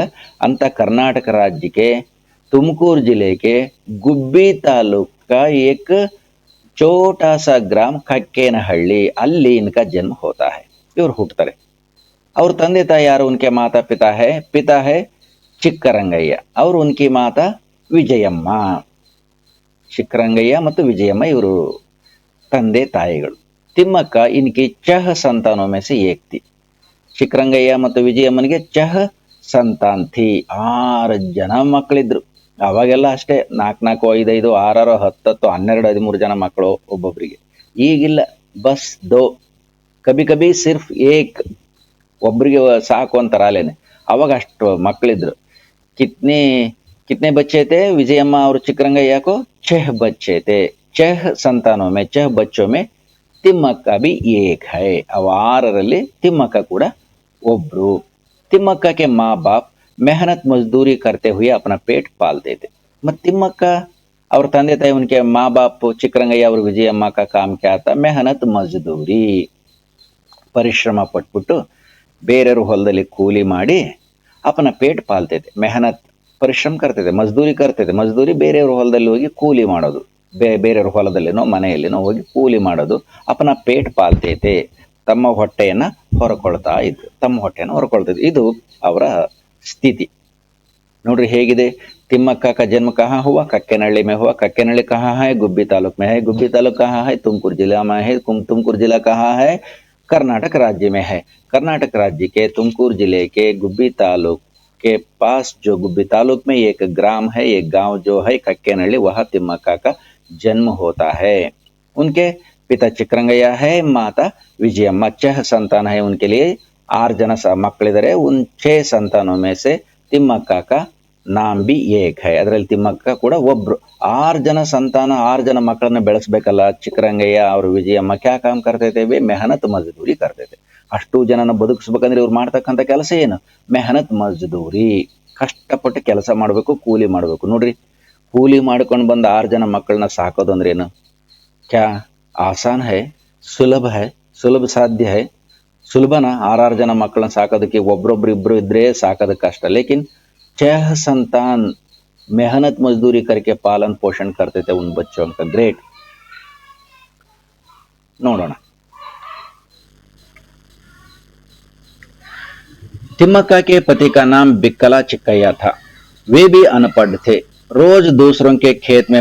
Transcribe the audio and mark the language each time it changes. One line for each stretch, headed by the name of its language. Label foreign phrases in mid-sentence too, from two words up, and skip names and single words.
Hindi: अंत कर्नाटक राज्य के तुमकुर जिले के गुब्बी तालुक का एक छोटा सा ग्राम कक्केनहल्ली, अल्ली इनका जन्म होता है.
Kannada: ಇವರ್ ಹುಟ್ಟಾರೆ.
Hindi: और
Kannada: ತಂದೆ ತಾಯಿ ಯಾರ್,
Hindi: उनके माता पिता है, पिता है चिक्करंगಯ್ಯ और उनकी माता ವಿಜಯಮ್ಮ.
Kannada: ಚಿಕ್ಕರಂಗಯ್ಯ ಮತ್ತು ವಿಜಯಮ್ಮ ಇವರು ತಂದೆ ತಾಯಿಗಳು.
Hindi: ತಿಮ್ಮಕ್ಕ इनकी 6 संतानों में से एक थी.
Kannada: ಚಿಕ್ಕರಂಗಯ್ಯ ಮತ್ತು ವಿಜಯಮ್ಮನಿಗೆ 6
Hindi: संतान थी,
Kannada: 6 ಜನ ಮಕ್ಕಳಿದ್ರು. ಅವಾಗೆಲ್ಲ ಅಷ್ಟೇ 4 4 5 5 6 6 10 10 12 13 ಜನ ಮಕ್ಕಳು ಒಬ್ಬೊಬ್ಬರಿಗೆ. ಈಗಿಲ್ಲ,
Hindi: बस दो, कभी कभी सिर्फ एक,
Kannada: ಒಬ್ಬರಿಗೆ ಸಾಕು ಅಂತಾರ ಅಲ್ಲೇನೆ. ಅವಾಗ ಅಷ್ಟು ಮಕ್ಕಳಿದ್ರು.
Hindi: ಕಿತ್ನೆ कितने बच्चे थे? विजयम्मा और चिकरंगಯ್ಯ को 6 बच्चे थे. 6 संतानों में 6 बच्चों में तिम्मक्का भी एक है.
Kannada: अब 6ರಲ್ಲಿ तिम्मक्का ಕೂಡ ಒಬ್ರು.
Hindi: तिम्मक्का के माँ बाप मेहनत मजदूरी करते हुए अपना पेट पालते थे. ಮತ್ತು तिम्मक्का और
Kannada: ತಂದೆ ತಾಯಿ
Hindi: उनके माँ बाप चिकरंगಯ್ಯ और विजयम्मा का काम क्या था? मेहनत मजदूरी,
Kannada: ಪರಿಶ್ರಮ ಪಟ್ಬಿಟ್ಟು ಬೇರೆಯವ್ರ ಹೊಲದಲ್ಲಿ ಕೂಲಿ ಮಾಡಿ
Hindi: अपना पेट पालते थे. मेहनत ಪರಿಶ್ರಮ करते थे, मजदूरी करते थे.
Kannada: मजदूरी ಬೇರೆಯವ್ರ ಹೊಲದಲ್ಲಿ ಹೋಗಿ ಕೂಲಿ ಮಾಡೋದು, ಬೇರೆಯವ್ರ ಹೊಲದಲ್ಲಿನೋ ಮನೆಯಲ್ಲಿನೋ ಹೋಗಿ ಕೂಲಿ ಮಾಡೋದು.
Hindi: अपना पेट पालते थे,
Kannada: ತಮ್ಮ ಹೊಟ್ಟೆಯನ್ನ ಹೊರಕೊಳ್ತಾ ಇದ್ರು, ತಮ್ಮ ಹೊಟ್ಟೆಯನ್ನು ಹೊರಕೊಳ್ತಾ ಇದ್ರು. ಇದು ಅವರ ಸ್ಥಿತಿ ನೋಡ್ರಿ ಹೇಗಿದೆ.
Hindi: तिम्मक्का का जन्म कहाँ हुआ? कक्केनहल्ली में हुआ. कक्केनहल्ली कहाँ है? गुब्बी तालुक में है. गुब्बी तालुक कहाँ है? तुमकुर जिला में है. तुमकुर जिला कहाँ है? कर्नाटक राज्य में है. कर्नाटक राज्य के तुमकुर जिले के गुब्बी तालुक के पास जो गुब्बी तालुक में एक ग्राम है, एक गांव जो है कक्केनहल्ली, वह तिम्मक्का का जन्म होता है. उनके पिता चिकरंगಯ್ಯ है, माता विजयम्मा. 6 संतान है उनके लिए.
Kannada: 6 ಜನ ಮಕ್ಕಳಿದ್ದಾರೆ.
Hindi: उन 6 संतानों में से तिम्मक्का का नाम भी एक है.
Kannada: ಅದರಲ್ಲಿ ತಿಮ್ಮಕ್ಕ ಕೂಡ ಒಬ್ರು. 6 ಜನ ಸಂತಾನ, 6 ಜನ ಮಕ್ಕಳನ್ನ ಬೆಳೆಸಬೇಕಲ್ಲ.
Hindi: ಚಿಕ್ಕರಂಗಯ್ಯ ಅವರು ವಿಜಯಮ್ಮ क्या काम करते थे? वे मेहनत मजदूरी करते थे.
Kannada: ಅಷ್ಟು ಜನನ ಬದುಕಿಸ್ಬೇಕಂದ್ರೆ ಇವ್ರು ಮಾಡ್ತಕ್ಕಂಥ ಕೆಲಸ ಏನು?
Hindi: मेहनत मजदूरी,
Kannada: ಕಷ್ಟಪಟ್ಟು ಕೆಲಸ ಮಾಡಬೇಕು, ಕೂಲಿ ಮಾಡಬೇಕು. ನೋಡ್ರಿ, ಕೂಲಿ ಮಾಡ್ಕೊಂಡು ಬಂದು 6 ಜನ ಮಕ್ಕಳನ್ನ ಸಾಕೋದು ಅಂದ್ರೆ ಏನು?
Hindi: क्या आसान है?
Kannada: ಸುಲಭ है ಸುಲಭ ಸಾಧ್ಯ है ಸುಲಭನ 6 ಜನ ಮಕ್ಕಳನ್ನ ಸಾಕೋದಕ್ಕೆ ಒಬ್ರೊಬ್ರು ಇಬ್ರು ಇದ್ರೆ ಸಾಕೋದು ಕಷ್ಟ
Hindi: लेकिन 6 संतान मेहनत मजदूरी करके पालन पोषण करते थे उन बच्चों का ग्रेट ನೋಡೋಣ तिम्मक्का के पति का नाम बिक्कला चिक्कैया था वे भी अनपढ़ थे रोज दूसरों के खेत में